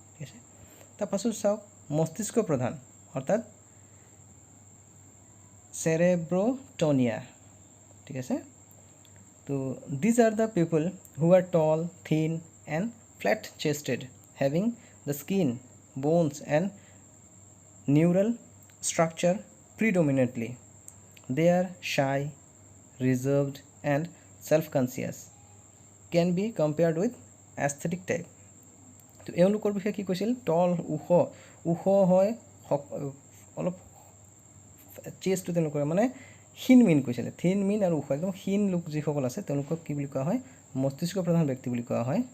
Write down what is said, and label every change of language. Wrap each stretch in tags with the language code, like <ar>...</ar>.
<as>ঠিক আছে, তাৰপাছত চাওক মস্তিষ্ক প্ৰধান, অৰ্থাৎ চেৰেব্ৰটনিয়া। ঠিক আছে, তো</as> <en>These are the people who are tall, thin and flat chested, having the skin, bones and neural structure predominantly. They are shy, reserved and self-conscious, can be compared with aesthetic type.</en> <as>তো এওঁলোকৰ বিষয়ে কি কৈছিল টল, ওখ হয়, অলপ চেষ্টটো তেওঁলোকৰ মানে ক্ষীণ মিন কৈছিলে, থিন মিন আৰু ওখ, একদম ক্ষীণ লোক যিসকল আছে তেওঁলোকক কি বুলি কোৱা হয় মস্তিষ্ক প্ৰধান ব্যক্তি বুলি কোৱা হয়।</as>